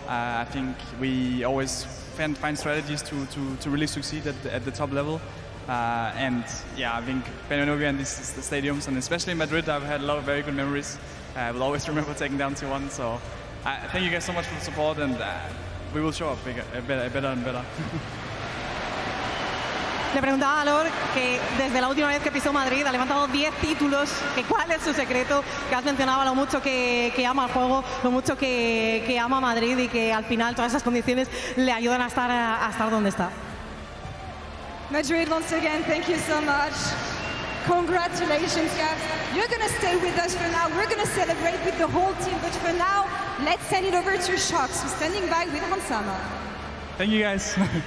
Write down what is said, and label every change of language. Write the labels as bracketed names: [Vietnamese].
[English] I think we always find strategies to really succeed at the top level. And yeah, I think playing over in these stadiums, and especially in Madrid, I've had a lot of very good memories. I will always remember taking down 2-1. So thank you guys so much for the support, and we will show up better and better. [Spanish] Le preguntaba a Laure que desde la última vez que pisó Madrid ha levantado 10 títulos, que cuál es su secreto, que has mencionado lo mucho que ama el juego, lo mucho que ama Madrid y que al final todas esas condiciones le ayudan a estar donde está. [English] Madrid, once again, thank you so much. Congratulations, guys. You're going to stay with us for now. We're going to celebrate with the whole team. But for now, let's send it over to Sjokz, who's standing by with Hansama. Thank you, guys.